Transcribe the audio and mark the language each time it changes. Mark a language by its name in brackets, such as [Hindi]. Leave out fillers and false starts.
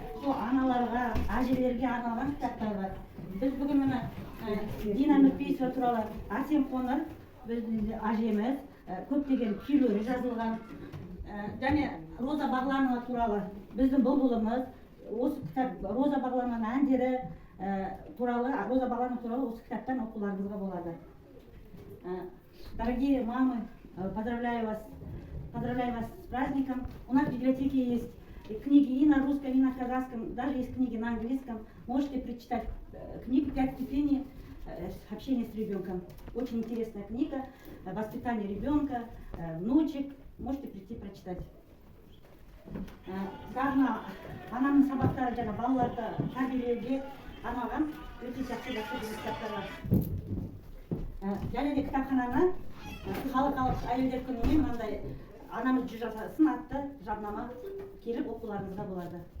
[Kazakh] Сол аналарға, әжелерге арналған кітаптар бар. Біз бүгін мына Дина Нұрпейісова туралы Асем Қоңыр, біздің әжеміз, көптеген күйлері жазылған. Және Роза Бағланова туралы біздің бұлбұлымыз, осы кітап Роза Бағланованың әндері туралы, Роза Бағланова туралы осы кітаптан оқуларыңызға болады. [Russian] Дорогие мамы, поздравляю вас с праздником. У нас в библиотеке есть книги и на русском, и на казахском, даже есть книги на английском. Можете прочитать книгу «5 ступеней общения с ребенком». Очень интересная книга, воспитание ребенка, внучек. Можете прийти прочитать. [Kazakh] Сағына ананың сабақтары жаңа балаларды тәрбиелеуге арналған өте жақсы кітаптар бар. Және де кітапхананы халықаралық әйелдер күніне мынандай анамыз 100 жасасын атты жаднама келіп оқуларыңызға болады.